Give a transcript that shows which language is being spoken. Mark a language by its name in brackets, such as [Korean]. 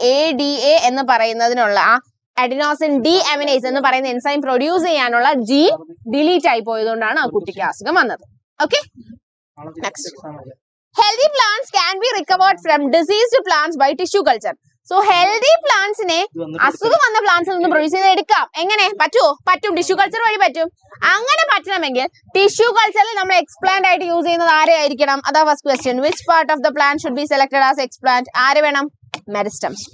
[Malayalam] ADA എന്ന് പറയുന്നതിനുള്ള ആ adenosine ഡീഅമിനേസ് എന്ന് പറയുന്ന എൻസൈം പ്രൊഡ്യൂസ് ചെയ്യാനുള്ള ജീൻ ഡിലീറ്റ് ആയി പോയതുകൊണ്ടാണ് ആ കുട്ടിക്ക് അസുഖം വന്നത്. Okay, next. [English] Healthy plants can be recovered from diseased plants by tissue culture. [Malayalam] So healthy plantsനെ അസുഖം വന്ന പ്ലാന്റ്സിൽ നിന്ന് പ്രൊഡ്യൂസ് ചെയ്ത് എടുക്കാം. എങ്ങനെ പറ്റുമോ? പറ്റും. ടിഷ്യൂ കൾച്ചർ വഴി പറ്റും. അങ്ങനെ പറ്റണമെങ്കിൽ ടിഷ്യൂ കൾച്ചറിൽ നമ്മൾ എക്സ്പ്ലാന്റ് ആയിട്ട് യൂസ് ചെയ്യുന്നത് ആരെയായിരിക്കണം? അതാ first question. [English] Which part of the plant should be selected as explant? [Malayalam] ആര് വേണം? [English] Meristems.